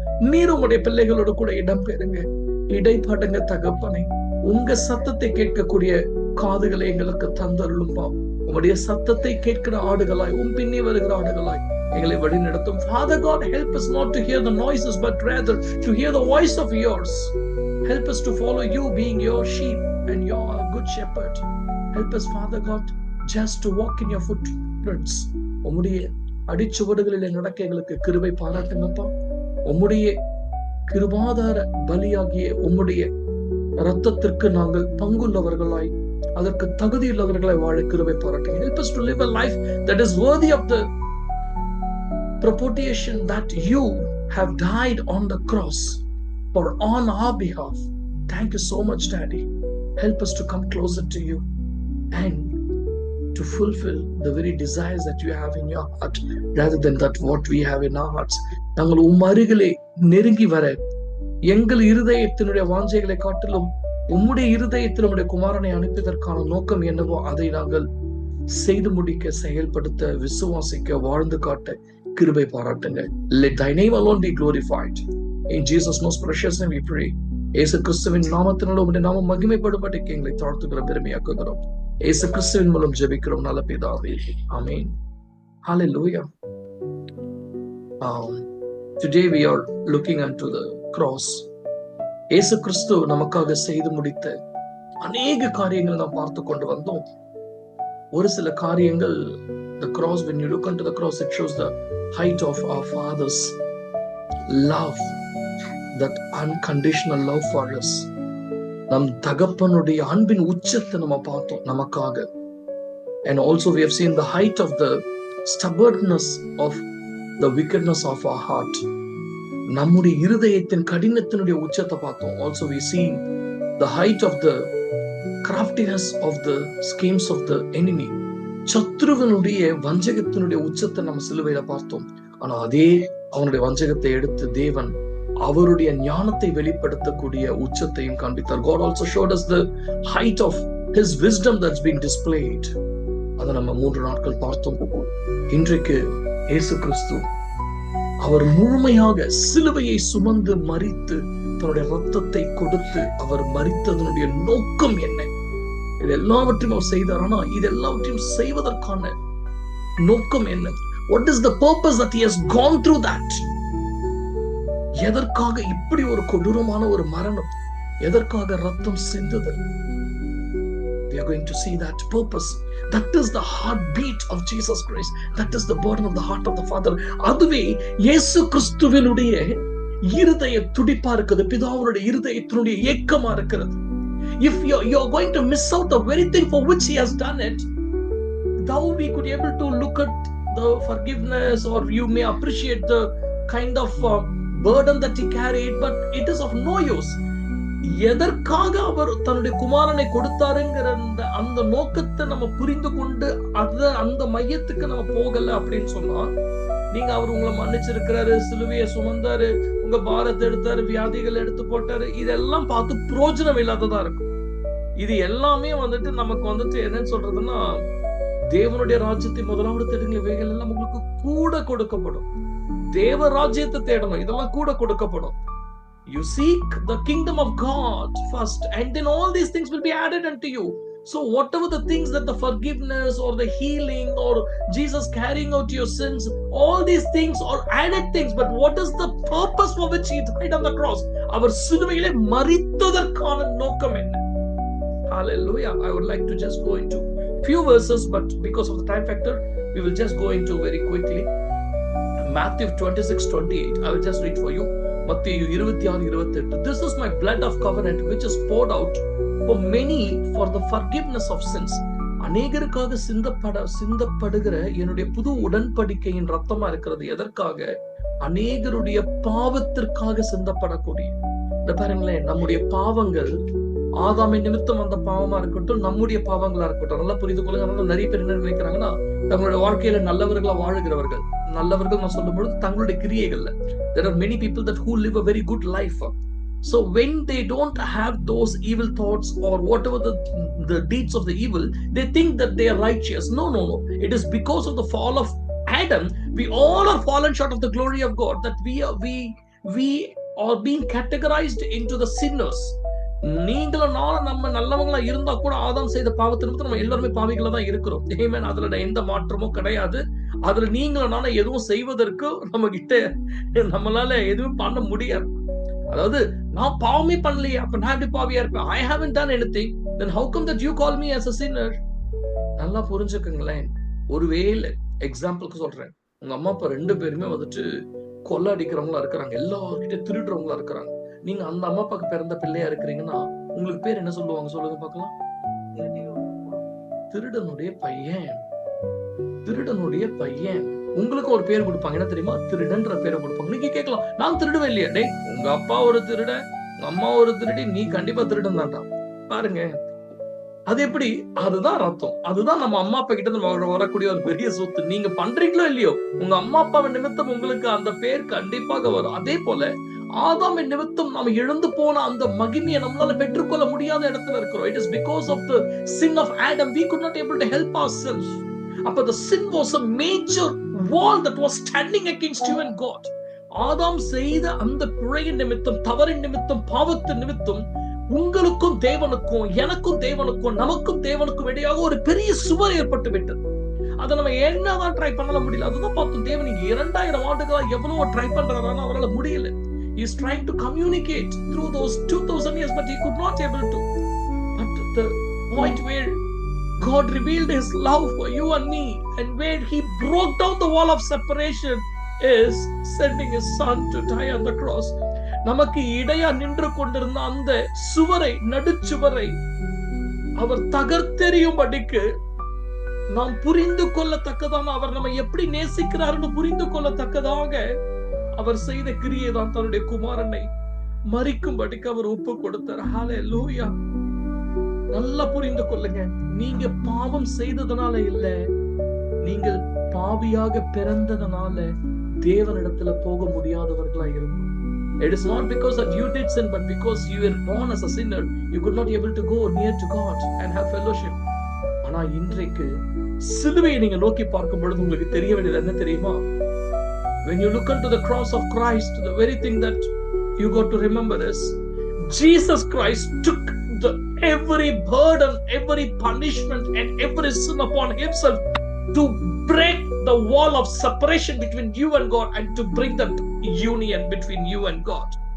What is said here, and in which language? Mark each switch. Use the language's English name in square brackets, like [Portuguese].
[Tamil] நீர் உம்முடைய பிள்ளைகளோடு கூட இடம் பெறுங்க, இடைப்படுங்க தகப்பனை. உங்க சத்தத்தை கேட்கக்கூடிய காதுகளை எங்களுக்கு தந்தருளும்பா. உங்களுடைய சத்தத்தை கேட்கிற ஆடுகளாய், பின்னே வருகிற ஆடுகளாய் எங்களை வழி நடத்தும். [English] Father God, help us not to hear the noises, but rather to hear the voice of yours. Help us to follow you, being your sheep and your good shepherd. Help us, Father God, just to walk in your footprints. [Tamil] உம்முடைய அடிச்சுவடுகளிலே நடக்க எங்களுக்கு கிருபை பாராட்டுங்கப்பா. உம்முடைய கிருபாதார பலியாகிய உம்முடைய இரத்தத்திற்கு நாங்கள் பங்குள்ளவர்களாய், அதற்கு தகுதியுள்ளவர்களாய் வாழ கிருபை பாராட்டுங்க. [English] Help us to live a life that is worthy of the propitiation that you have died on the cross for on our behalf. Thank you so much, Daddy. Help us to come closer to you and to fulfill the very desires that you have in your heart, rather than that what we have in our hearts. [Tamil] நாங்கள் அருகிலே நெருங்கி வர எங்கள் இருதயத்தினுடைய வாஞ்சைகளை காட்டிலும் உம்முடைய இருதயத்தில் உம்முடைய குமாரனை அனுப்பியதற்கான நோக்கம் என்னவோ அதை நாங்கள் செய்து முடிக்க, செயல்படுத்த, விசுவாசிக்க, வாழ்ந்து காட்ட கிருபை பாராட்டுங்க. [English] Let thy name alone be glorified. In Jesus' most precious name we pray. [Tamil] இயேசு கிறிஸ்துவின் நாமத்தினால உம்முடைய நாமம் மகிமைப்படும்படிக்கு எங்களை தாழ்த்துகிற பெருமையாக்குகிறோம். இயேசு கிறிஸ்துவின் மூலம் ஜெபிக்கிறோம் நல்ல பிதாவே. ஆமென். Hallelujah. [English] Today we are looking unto the cross. [Tamil] இயேசு கிறிஸ்து நமக்காக செய்து முடித்த அநேக காரியங்களை நாம் பார்த்து கொண்டு வந்தோம். ஒரு சில காரியங்கள், [English] the cross, when you look unto the cross, it shows the height of our Father's love, that unconditional love for us. [Tamil] நம் தகப்பனுடைய அன்பின் உச்சத்தை நம்ம பார்த்தோம் நமக்காக. [English] And also we have seen the height of the stubbornness of the wickedness of our heart. [Tamil] நம்முடைய இருதயத்தின் கடினத்தினுடைய உச்சத்தை பார்த்தோம். [English] Also we see the height of the craftiness of the schemes of the enemy. [Tamil] சத்ருவனுடைய வஞ்சகத்தினுடைய உச்சத்தை நம்ம சிலுவையில பார்த்தோம். ஆனா அதே அவனுடைய வஞ்சகத்தை எடுத்து தேவன் அவருடைய ஞானத்தை வெளிப்படுத்தக்கூடிய உச்சத்தையும் காண்பித்தார். [English] God also showed us the height of his wisdom that's been displayed. [Tamil] அதை நம்ம 3 நாட்கள் பார்த்தோம். இன்றைக்கு இயேசு கிறிஸ்து அவர் முழுமையாக சிலுவையை சுமந்து மரித்து தன்னுடைய ரத்தத்தை கொடுத்து அவர் மரித்ததனுடைய நோக்கம் என்ன இது எல்லாவற்றையும் அவர் செய்தார். ஆனா இது எல்லாவற்றையும் செய்வதற்கான நோக்கம் என்ன? [English] What is the purpose that he has gone through that? [Tamil] எதற்காக இப்படி ஒரு கொடூரமான ஒரு மரணம்? எதற்காக ரத்தம் சிந்துதல்? [English] We are going to see that purpose. That is the heartbeat of Jesus Christ. That is the burden of the heart of the Father. [Tamil] அதுவே இயேசு கிறிஸ்துவினுடைய இருதய துடிப்பா இருக்குது, பிதாவுடைய இருதயத்தினுடைய ஏக்கமா இருக்கிறது. [English] If you're going to miss out the very thing for which he has done it, now we could be able to look at the forgiveness, or you may appreciate the kind of burden that he carried, but it is of no use. [Tamil] எதற்காக அவர் தன்னுடைய குமாரனை கொடுத்தாருங்கிற அந்த நோக்கத்தை நம்ம புரிந்து கொண்டு அந்த மையத்துக்கு நம்ம போகல அப்படின்னு சொன்னா, நீங்க அவர் உங்களை மன்னிச்சிருக்கிறாரு, சிலுவையை சுமந்தாரு, உங்க பாரத்தை எடுத்தாரு, வியாதிகள் எடுத்து போட்டாரு, இதெல்லாம் பார்த்து பிரயோஜனம் இல்லாததா இருக்கும். இது எல்லாமே நமக்கு என்னன்னு சொல்றதுன்னா, தேவனுடைய ராஜ்யத்தை முதலாவது தேடுங்கள், இவைகள் எல்லாம் உங்களுக்கு கூட கொடுக்கப்படும். தேவ ராஜ்யத்தை தேடணும், இதெல்லாம் கூட கொடுக்கப்படும். [English] You seek the kingdom of God first, and then all these things will be added unto you. So whatever the things that the forgiveness or the healing or Jesus carrying out your sins, all these things are added things. But what is the purpose for which he died on the cross? [Tamil] அவர் சிலுவையிலே மரித்ததற்கான நோக்கம் என்ன? [English] Hallelujah. I would like to just go into few verses, but because of the time factor, we will just go into very quickly. Matthew 26:28. I will just read for you. மத்தேயு 26:28. This is my blood of covenant which is poured out for many for the forgiveness of sins. [Tamil] அநேகருக்காக சிந்தப்படுகிற என்னுடைய புது உடன்படிக்கையின் ரத்தமா இருக்கிறது. எதற்காக? அநேகருடைய பாவத்திற்காக சிந்தப்படக்கூடிய. பாருங்களேன், நம்முடைய பாவங்கள் ஆதாமின் நிமித்தம் அந்த பாவமா இருக்கட்டும், நம்முடைய பாவங்களா இருக்கட்டும், நல்லா புரிந்து கொள்ளுங்க. அதனால நிறைய பேர் என்ன நினைக்கிறாங்கன்னா, தங்களுடைய வாழ்க்கையில நல்லவர்களா வாழுகிறவர்கள், நல்லவர்கள் நான் சொல்லும் பொழுது தங்களுடைய கிரியைகள்ல, [English] there are many people that who live a very good life. So when they don't have those evil thoughts or whatever the deeds of the evil, they think that they are righteous. No. It is because of the fall of Adam, we all are fallen short of the glory of God, that we are being categorized into the sinners. [Tamil] நீங்களும் நானும் நம்ம நல்லவங்களா இருந்தா கூட ஆதாம் செய்த பாவத்தை நிமித்தம் நம்ம எல்லாருமே பாவிகளா தான் இருக்கிறோம். ஆமென். அதுல எந்த மாற்றமும் கிடையாது. அதுல நீங்களும் நானும் எதுவும் செய்வதற்கு நம்ம கிட்ட நம்மளால எதுவும் பண்ண முடியாது. அதாவது நான் பாவமே பண்ணலையே, அப்ப நான் எப்படி பாவியா இருப்பேன்? [English] I haven't done anything. Then how come that you call me as a sinner? [Tamil] நல்லா புரிஞ்சுக்கங்களேன். ஒருவேளை எக்ஸாம்பிளுக்கு சொல்றேன், உங்க அம்மா அப்பா 2 பேருமே கொள்ள அடிக்கிறவங்களா இருக்கிறாங்க, எல்லார்கிட்ட திருடுறவங்களா இருக்கிறாங்க. நீங்க அந்த அம்மா அப்பாக்கு பிறந்த பிள்ளையா இருக்கிறீங்கன்னா உங்களுக்கு பேர் என்ன சொல்லுவாங்க? சொல்லுங்க பார்க்கலாம். திருடனுடைய பையன். திருடனுடைய பையன். உங்களுக்கு ஒரு பேர் கொடுப்பாங்க, என்ன தெரியுமா? திருடன்ற பேரை கொடுப்பாங்க. நீங்க கேட்கலாம், நான் திருடுவேன் இல்லையா? டேய், உங்க அப்பா ஒரு திருட, உங்க அம்மா ஒரு திருடி, நீ கண்டிப்பா திருடன் தான்டா. பாருங்க, அது எப்படி? அதுதான் ரத்தம். அதுதான் நம்ம அம்மா அப்பா கிட்ட இருந்து வரக்கூடிய ஒரு பெரிய சொத்து. நீங்க பண்றீங்களோ இல்லையோ, உங்க அம்மா அப்பாவின் நிமித்தம் உங்களுக்கு அந்த பேர் கண்டிப்பாக வரும். அதே போல ஆதாமின் நிமித்தம் நாம் இழந்து போன அந்த மகிமையை நம்மளால பெற்றுக்கொள்ள முடியாத இடத்துல இருக்கிறோம். [English] It is because of the sin of Adam we could not able to help ourselves. அப்ப the sin was a major wall that was standing against you and God. [Tamil] ஆதாம் செய்த அந்த பிழையின் நிமித்தம், தவறின் நிமித்தம், பாவத்தின் நிமித்தம் உங்களுக்கும் தேவனுக்கும், எனக்கும் தேவனுக்கும், நமக்கும் தேவனுக்கும் இடையாக ஒரு பெரிய சுவர் ஏற்பட்டு விட்டது. அதை நம்ம என்னதான் ட்ரை பண்ண முடியல. அதுதான் பார்த்தோம், தேவன் இங்க 2000 ஆண்டுகளா எவ்வளவு ட்ரை பண்றாருன்னா அவரால் முடியல. [English] He is trying to communicate through those 2000 years, but he could not able to. But the point where God revealed his love for you and me, and where he broke down the wall of separation, is sending his son to die on the cross. [Tamil] நமக்கு இடையா நின்று கொண்டிருந்த அந்த சுவரை, நடுச்சுவரை அவர் தகர்த்தெறியும்படிக்கு நாம் புரிந்து கொள்ளத்தக்கதான, அவர் நம்ம எப்படி நேசிக்கிறார்னு புரிந்து கொள்ளத்தக்கதாக அவர் செய்த கிரியை தான் தன்னுடைய குமாரனை மரிக்கும்படிக்கு அவர் ஒப்பு கொடுத்தார். ஹல்லேலூயா. நல்லா புரிந்து கொள்ளுங்க, நீங்க பாவம் செய்ததனால இல்ல, நீங்கள் பாவியாக பிறந்ததனால தேவனிடத்துல போக முடியாதவர்களா இருந்தோம். [English] It is not because that you did sin, but because you were born as a sinner, you could not be able to go near to God and have fellowship. [Tamil] ஆனா இன்றைக்கு சிலுவையை நீங்க நோக்கி பார்க்கும் பொழுது உங்களுக்கு தெரிய வேண்டியது என்ன தெரியுமா? [English] When you look into the cross of Christ, the very thing that you got to remember is Jesus Christ took the every burden, every punishment, and every sin upon himself to break the wall of separation between you and God and to bring that union between you and God.